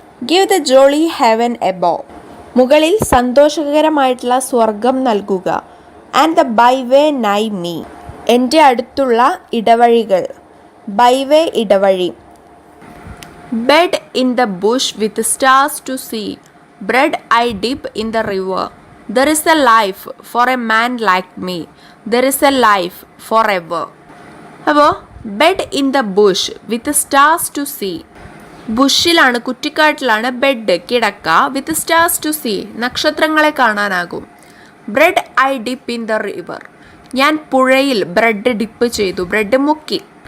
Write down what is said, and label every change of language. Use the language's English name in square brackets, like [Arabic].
[English] give the jolly heaven above, [Malayalam] മുകളിൽ സന്തോഷകരമായിട്ടുള്ള സ്വർഗം നൽകുക. [English] and the byway nigh me, [Malayalam] എൻ്റെ അടുത്തുള്ള ഇടവഴികൾ. [English] By way ഇടവഴി. Bed in the bush with stars to see, bread I dip in the river. There is a life for a man like me. There is a life forever. അപ്പോൾ bed in the bush with stars to see, [Malayalam] ബുഷിലാണ്, കുറ്റിക്കാട്ടിലാണ് bed, കിടക്ക. [English] with stars to see, [Malayalam] നക്ഷത്രങ്ങളെ കാണാനാകും. [English] bread I dip in the river, [Malayalam] ഞാൻ പുഴയിൽ bread dip ചെയ്തു, bread മുക്കി.